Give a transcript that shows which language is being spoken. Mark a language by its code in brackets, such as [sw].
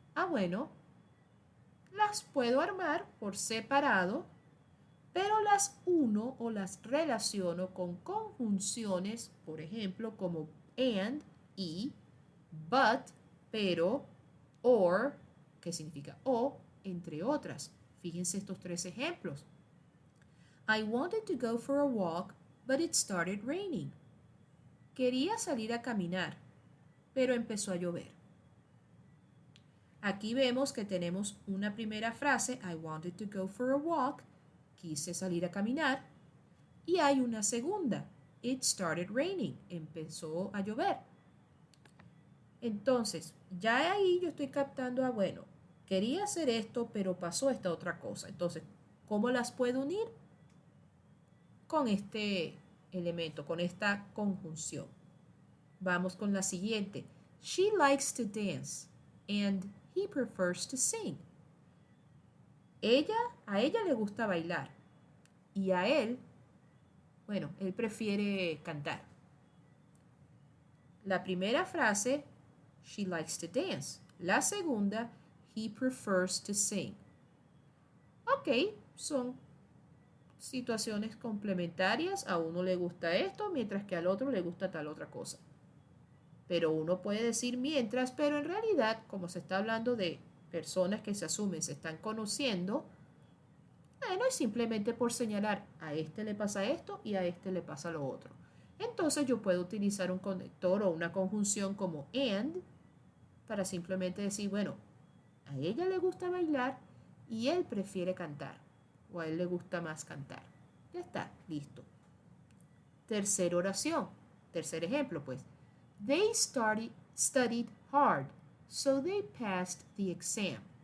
[es] Bueno, las puedo armar por separado, pero las uno o las relaciono con conjunciones, por ejemplo, como and, y, but, pero, or, que significa o, entre otras. Fíjense estos tres ejemplos. [en] I wanted to go for a walk, but it started raining. [es] Quería salir a caminar, pero empezó a llover. Aquí vemos que tenemos una primera frase, [en] I wanted to go for a walk, [es] quise salir a caminar, y hay una segunda, [en] it started raining, [es] empezó a llover. Entonces, ya ahí yo estoy captando bueno, quería hacer esto, pero pasó esta otra cosa. Entonces, ¿cómo las puedo unir? Con este elemento, con esta conjunción. Vamos con la siguiente. [en] She likes to dance and he prefers to sing. [es] A ella le gusta bailar y a él, él prefiere cantar. La primera frase, [en] she likes to dance. [es] La segunda, [en] he prefers to sing. [es] Ok, son situaciones complementarias. A uno le gusta esto, mientras que al otro le gusta tal otra cosa. Pero uno puede decir mientras, pero en realidad, como se está hablando de personas que se asumen, se están conociendo, es simplemente por señalar, a este le pasa esto y a este le pasa lo otro. Entonces yo puedo utilizar un conector o una conjunción como and para simplemente decir, a ella le gusta bailar y él prefiere cantar, o a él le gusta más cantar. Ya está, listo. Tercera oración, tercer ejemplo, pues. [en] They studied hard, so they passed the exam.